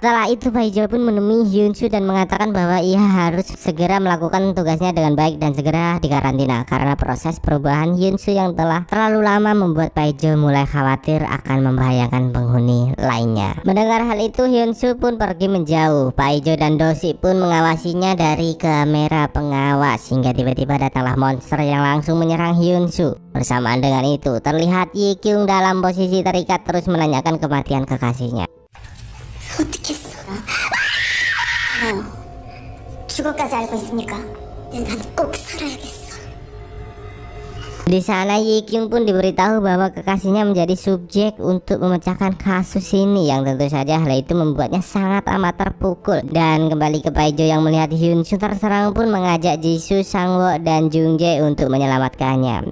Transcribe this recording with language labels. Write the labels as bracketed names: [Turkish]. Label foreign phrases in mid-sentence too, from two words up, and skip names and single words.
[Indonesian] Setelah itu Paijo pun menemui Hyun Soo dan mengatakan bahwa ia harus segera melakukan tugasnya dengan baik dan segera dikarantina karena proses perubahan Hyun Soo yang telah terlalu lama membuat Paijo mulai khawatir akan membahayakan penghuni lainnya. Mendengar hal itu Hyun Soo pun pergi menjauh. Paijo dan Dosi pun mengawasinya dari kamera pengawas hingga tiba-tiba datanglah monster yang langsung menyerang Hyun Soo. Bersamaan dengan itu terlihat Ye Kyung dalam posisi terikat terus menanyakan kematian kekasihnya. [Korean] 어떻게 했어? 죽어까지 알고 있습니까? 난 꼭 살아야겠어. [Indonesian] Di sana Ye Kyung pun diberitahu bahwa kekasihnya menjadi subjek untuk memecahkan kasus ini, yang tentu saja hal itu membuatnya sangat amat terpukul. Dan kembali ke Paijo yang melihat Hyun Soo terserang pun mengajak Jisoo, Sang Wo dan Jung Jae untuk menyelamatkannya.